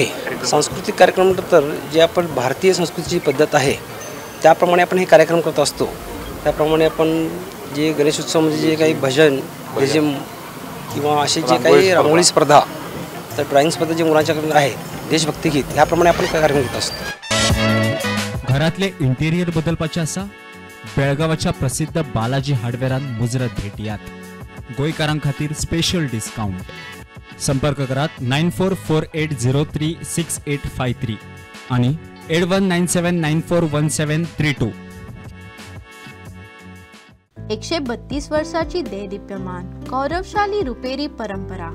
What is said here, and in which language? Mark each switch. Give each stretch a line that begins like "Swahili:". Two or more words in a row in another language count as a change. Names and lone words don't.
Marathi: सांस्कृतिक कार्यक्रम तर जे आपण भारतीय संस्कृतीची पद्धत आहे त्याप्रमाणे आपण हे कार्यक्रम करत असतो. त्याप्रमाणे आपण जे गणेश उत्सवामध्ये जे काही भजन लेझिम किंवा असे जे काही रांगोळी स्पर्धा तर ड्रॉइंग स्पर्धा जे मुलांच्याकडे आहे देशभक्ती गीत ह्याप्रमाणे आपण कार्यक्रम करत असतो.
Konkani: घरातले इंटेरियर बदलपाचे आसा बेळगावाच्या प्रसिद्ध बालाजी हार्डवेरान मुजरत भेटयात. गोंयकारां खातीर
English: special discount.
Konkani: संपर्क करात 9448036853 आणि 8197941732. 132 वर्षाची देदीप्यमान गौरवशाली रुपेरी परंपरा.